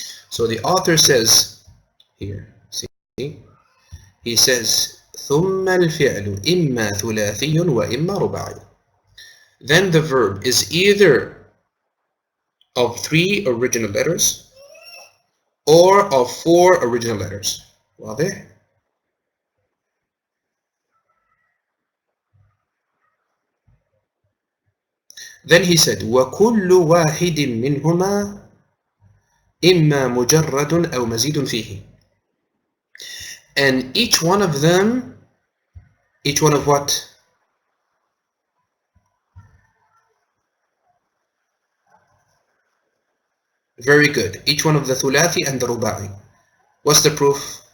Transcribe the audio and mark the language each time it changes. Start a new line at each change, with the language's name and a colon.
English: So the author says here, see, he says
Arabic: ثم الفعل إما ثلاثي وإما رباعي.
English: Then the verb is either of 3 original letters or of 4 original letters.
Arabic: واضح؟
English: Then he said
Arabic: وكل واحد منهما إما مجرد أو مزيد فيه.
English: And each one of them, each one of what? Very good. Each one of the thulathi and the ruba'i. What's the proof?